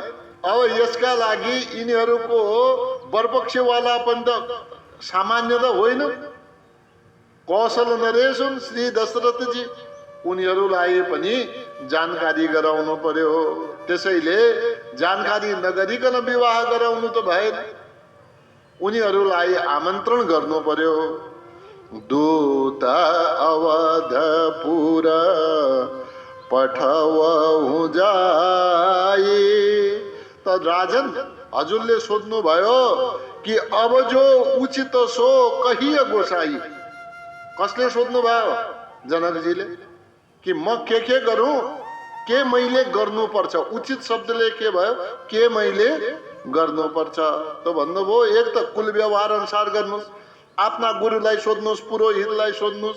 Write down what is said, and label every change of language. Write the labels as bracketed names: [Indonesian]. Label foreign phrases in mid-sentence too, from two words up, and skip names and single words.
[Nepali] अब यसका लागि यिनीहरूको बरपक्षवाला पनि त सामान्य त होइन। कौशल नरेश हुन् श्री दशरथजी, उनीहरूलाई पनि जानकारी गराउनु पर्यो। त्यसैले जानकारी नगरिकन विवाह गराउनु त भएन, उनीहरूलाई आमन्त्रण गर्नु पर्यो। [Awadhi] दूत अवधपुर पठवाऊं जाई। [Nepali] त राजन हजुरले सोध्नु भयो कि [Awadhi] अब जो उचित सो कहिए गोसाई। [Nepali] कसले सोध्नु भयो? जनकजीले। कि म के गरौं, के मैले गर्नुपर्छ। उचित शब्दले के भयो, के मैले गर्नुपर्छ। त भन्नुभयो एक त कुल व्यवहार अनुसार गर्नुहोस्, आफ्ना गुरुलाई सोध्नुहोस्, पुरोहितलाई सोध्नुहोस्।